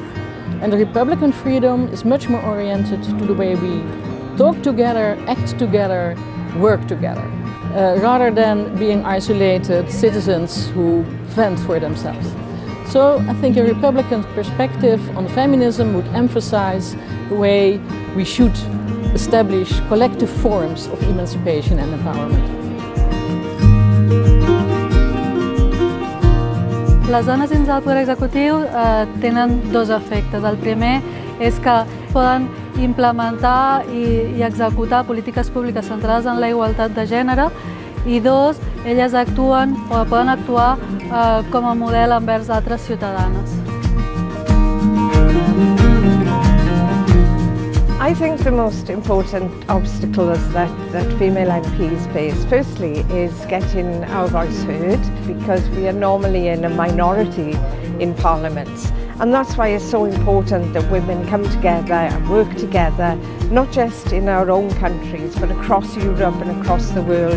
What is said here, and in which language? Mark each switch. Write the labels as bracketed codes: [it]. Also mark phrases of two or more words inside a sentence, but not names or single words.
[en] And the Republican freedom is much more oriented to the way we talk together, act together, work together, rather than being isolated citizens who fend for themselves. So I think a Republican perspective on feminism would emphasize the way we should establish collective forms of emancipation and empowerment. [ca] Les dones dins del poder executiu tenen dos efectes. El primer és que poden implementar i executar polítiques públiques centrades en la igualtat de gènere i dos, elles actuen o poden actuar com a model envers altres ciutadanes. [en] I think the most important obstacles that female MPs face, firstly, is getting our voice heard, because we are normally in a minority in parliaments. And that's why it's so important that women come together and work together, not just in our own countries, but across Europe and across the world.